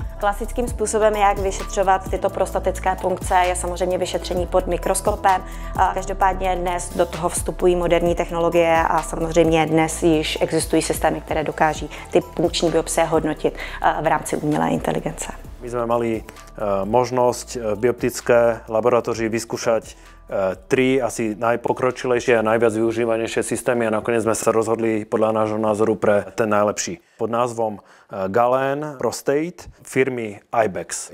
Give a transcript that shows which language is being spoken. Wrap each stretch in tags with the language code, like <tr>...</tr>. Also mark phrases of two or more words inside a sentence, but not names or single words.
<cs>Klasickým způsobem, jak vyšetřovat tyto prostatické punkce, je samozřejmě vyšetření pod mikroskopem. Každopádně dnes do toho vstupují moderní technologie a samozřejmě dnes již existují systémy, které dokáží ty punkční biopsie hodnotit v rámci umělé inteligence.</cs> <sk>My sme mali možnosť v bioptické laboratórii vyskúšať 3 asi najpokročilejšie a najviac využívanejšie systémy a nakoniec sme sa rozhodli podľa nášho názoru pre ten najlepší. Pod názvom Galen Prostate firmy Ibex.</sk>